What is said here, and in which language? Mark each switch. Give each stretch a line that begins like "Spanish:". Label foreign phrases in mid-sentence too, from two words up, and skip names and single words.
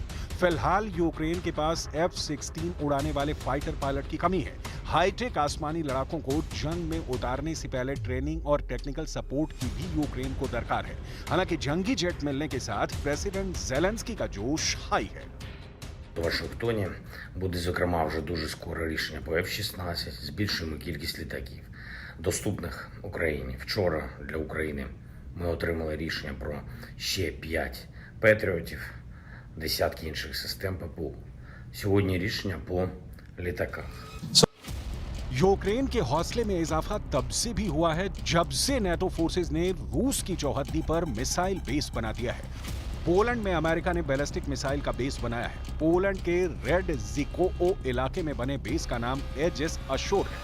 Hindi: फिलहाल यूक्रेन के पास F-16 उड़ाने वाले फाइटर पायलट की कमी है। हाईटेक आसमानी लड़ाकों को जंग में उतारने से पहले ट्रेनिंग और
English: technical support
Hindi: की भी यूक्रेन को दरकार है। हालांकि जंगी जेट मिलने के साथ प्रेसिडेंट ज़ेलेंस्की का जोश हाई है।
Ukrainian: У Вашингтоні буде, зокрема, вже дуже скоро рішення по F-16. Збільшуємо кількість літаків, доступних Україні. Вчора для України ми отримали рішення про ще 5 Петріотів, десятки інших систем ППО. Сьогодні рішення по літаках.
Hindi: यूक्रेन के हौसले में इजाफा तब से भी हुआ है जब से नाटो फोर्सेज ने रूस की चौहद्दी पर मिसाइल बेस बना दिया है। पोलैंड में अमेरिका ने
English: ballistic missile
Hindi: का बेस बनाया है। पोलैंड के रेड ज़िकोओ इलाके में बने बेस का नाम एजिस अशोर है।